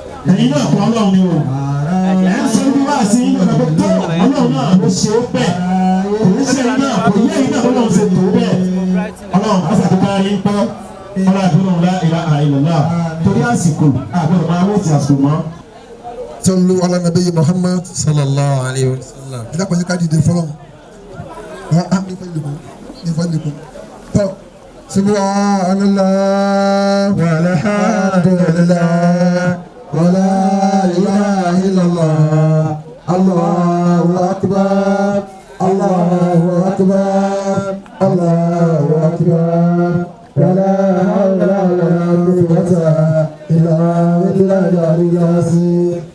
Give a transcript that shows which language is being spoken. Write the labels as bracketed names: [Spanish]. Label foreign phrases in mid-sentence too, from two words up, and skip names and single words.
[Yoruba] Ẹ̀yin náà kọ́ Ọlọ́run ni o. Ẹ ń sọ ibi wá sí i, ọ̀nà tó tọ́, Ọlọ́run náà ló ṣe é bẹ́ẹ̀. Kò ní ṣe iná, kò yẹ iná, Ọlọ́run ṣe tó bẹ́ẹ̀. Ọlọ́run, á ṣàtúntà yín pẹ́. Ọlọ́run àdúrà ńlá, ìlà àìlọ́lá. Torí àsìkò, a gbọ́dọ̀ máa wé ti àsìkò mọ́. [Arabic] صلوا على النبي محمد صلى الله عليه وسلم. [Yoruba] Ẹ dákun, ẹ jẹ́ ká dìde fọ́lọ́run. Wa amlikum, amlikum. Tọ́, [Arabic] سبحان الله، والحمد لله، ولا إله إلا الله، الله أكبر، الله أكبر، الله أكبر، ولا حول ولا قوة إلا بالله العلي العظيم.